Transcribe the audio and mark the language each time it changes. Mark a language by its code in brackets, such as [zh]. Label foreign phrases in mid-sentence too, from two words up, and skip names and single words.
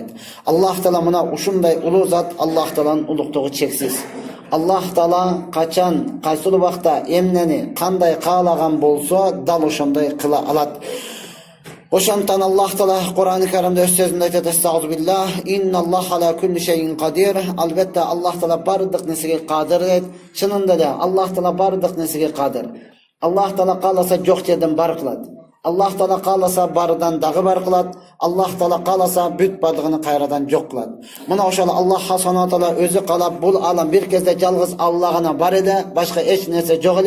[ky] Аллах Таала мына ушундай улуу зат, Аллах Тааланын улуктугу чексиз. Аллах Таала качан, кайсыл убакта эмнени кандай каалаган болсо, дал ошондой кыла алат. Ошондон Аллах Таала Кур'ан-ы Каримде өз сөзүндө айтат: "Астагфируллах, [ar] إن الله على كل شيء قدير." [ky] Албетте Аллах Таала бардык нерсеге кадыр дейт. Чынында да Аллах Таала бардык нерсеге кадыр. Аллах Таала кааласа жок жерден бар кылат. Аллах Таала кааласа барыдан дагы бар кылат. Аллах Таала кааласа бүт бардыгын кайрадан жок кылат. Мына ошол Аллах Субхана Таала өзү каалап бул алам бир кезде жалгыз Алла гана бар эле, башка эч нерсе жок эле.